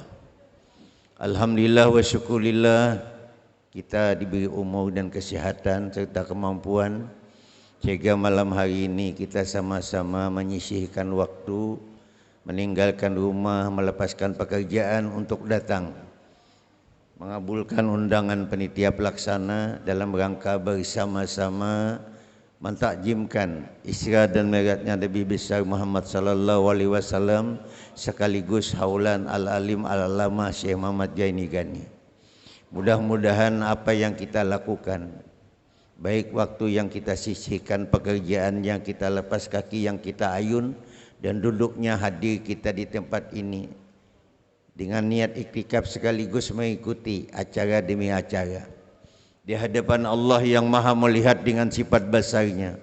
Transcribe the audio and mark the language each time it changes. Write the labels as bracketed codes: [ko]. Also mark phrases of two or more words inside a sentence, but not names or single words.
[id] Alhamdulillah wa syukurillah, kita diberi umur dan kesehatan serta kemampuan sehingga malam hari ini kita sama-sama menyisihkan waktu, meninggalkan rumah, melepaskan pekerjaan untuk datang mengabulkan undangan panitia pelaksana dalam rangka bersama-sama mentakjimkan Isra dan Mi'rajnya Nabi besar Muhammad [ar] صلى الله عليه وسلم [id] sekaligus haulan [ar] العالم العلامة [id] Syekh Muhammad Jaini Gani. Mudah-mudahan apa yang kita lakukan, baik waktu yang kita sisihkan, pekerjaan yang kita lepas kaki, yang kita ayun, dan duduknya hadir kita di tempat ini dengan niat iktikaf sekaligus mengikuti acara demi acara di hadapan Allah yang maha melihat dengan sifat basarnya.